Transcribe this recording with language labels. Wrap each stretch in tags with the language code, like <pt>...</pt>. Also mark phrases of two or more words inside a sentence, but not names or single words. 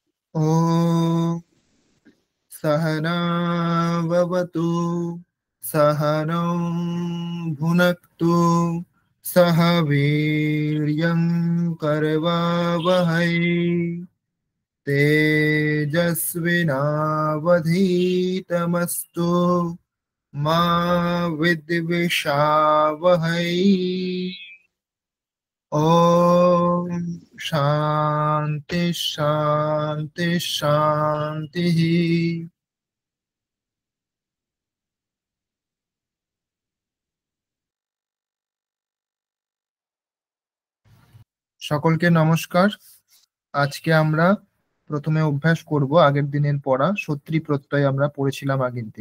<sa>ॐ सहना भवतु सहनौ भुनक्तु सह वीर्यं करवावहै तेजस्विनावधीतमस्तु मा विद्विषावहै। ओम शांति शांति शांति।</sa> <bn>সকলকে নমস্কার। আজকে আমরা প্রথমে অভ্যাস করব আগের দিনের পড়া সত্রী প্রত্যয় আমরা পড়েছিলাম আগের দিন।</bn>